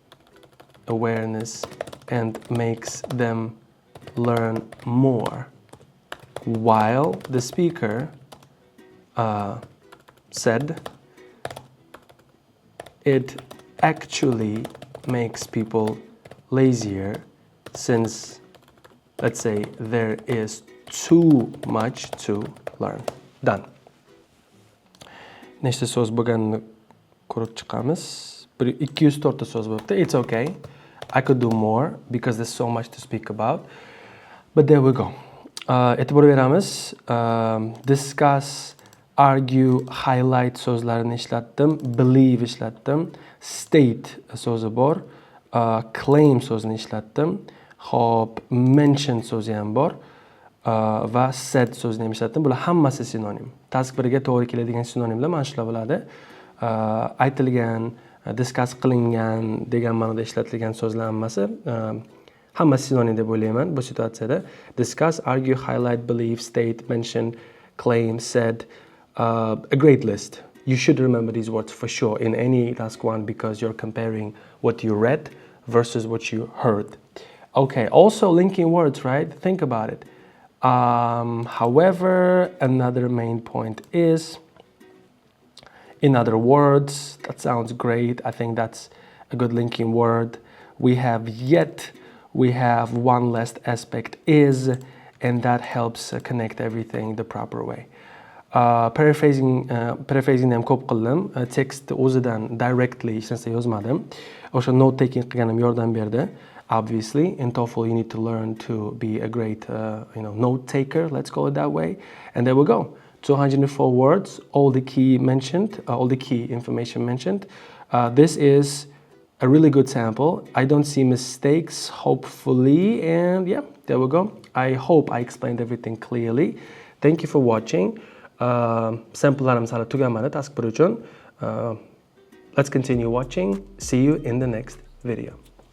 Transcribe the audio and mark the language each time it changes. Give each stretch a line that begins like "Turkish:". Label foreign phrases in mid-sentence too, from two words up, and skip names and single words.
English: and makes them learn more, while the speaker said it actually makes people lazier, since, let's say, there is too much to learn. Done.
Uzbek: Nechta so'z bo'lganini ko'rib chiqamiz. 204 ta so'z bo'libdi.
English: It's okay. I could do more because there's so much to speak about. But there we go.
Uzbek: E'tibor beramiz.
English: Discuss, argue, highlight
Uzbek: so'zlarini ishlatdim. Believe ishlatdim. State so'zi bor. Claim so'zini ishlatdim. Hop, mention so'zi ham bor. Va said so'zini ham ishlatdim. Bular hammasi sinonim. Task 1 ga to'g'ri keladigan sinonimlar mana shular bo'ladi. Aytilgan, discuss qilingan degan ma'noda ishlatilgan so'zlar hammasi sinonim deb o'ylayman bu situatsiyada.
English: Discuss, argue, highlight, believe, state, mention, claim, said, a great list. You should remember these words for sure in any task 1 because you're comparing what you read versus what you heard. Okay, also linking words, right? Think about it. However, another main point is, in other words, that sounds great. I think that's a good linking word. We have yet, we have one last aspect is, and that helps connect everything the proper way. Paraphrasing them
Uzbek: ko'p qildim. Text o'zidan directly hech narsa yozmadim. O'sha
English: note taking
Uzbek: qilganim yordam berdi.
English: Obviously, in TOEFL you need to learn to be a great note taker, let's call it that way. And there we go. 204 words, all the key information mentioned. This is a really good sample. I don't see mistakes, hopefully, and yeah, there we go. I hope I explained everything clearly. Thank you for watching.
Uzbek: Sample'larim hali tugamadi task 1 uchun.
English: Let's continue watching. See you in the next video.